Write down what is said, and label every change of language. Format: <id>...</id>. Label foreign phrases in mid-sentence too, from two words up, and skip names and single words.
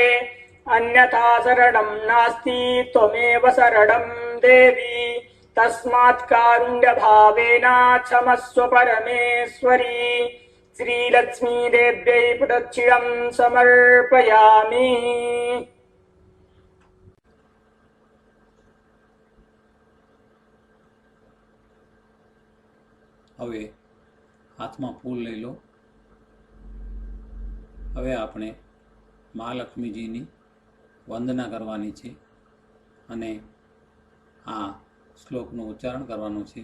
<sa>अन्यथा शरणं नास्ति त्वमेव शरणं देवी. तस्मात् कारुण्यभावेन क्षमस्व परमेश्वरी. श्रीलक्ष्मीदेव्यै प्रदक्षिणं समर्पयामि.</sa> <gu>હવે હાથમાં ફૂલ લઈ લો. હવે આપણે મહાલક્ષ્મીજીની વંદના કરવાની છે અને આ શ્લોકનું ઉચ્ચારણ કરવાનું છે.</gu>